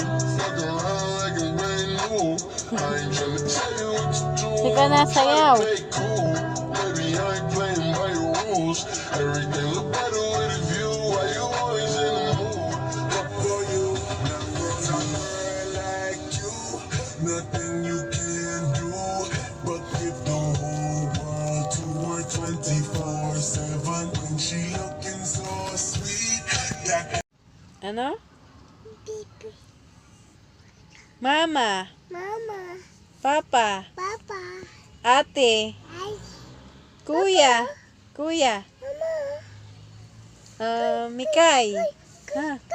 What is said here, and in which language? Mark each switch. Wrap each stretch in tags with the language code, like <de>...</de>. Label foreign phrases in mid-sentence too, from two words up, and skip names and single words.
<en>Fuck around like it's brand new. I ain't tryna tell you what to do.</en> <tl>Di ka nasayaw.</tl> <en>Play cool. Baby, I ain't playing by your rules. Everything look better with a view. Why you always in the mood? Fuck for you. Never found a girl like you. Nothing you can do but give the whole world to her 24/7. When she looking so sweet. That</en> <tl>Ano? Mama, Mama, Papa, Papa, Ate, ay, Kuya, Kuya, Mikay, ha?</tl>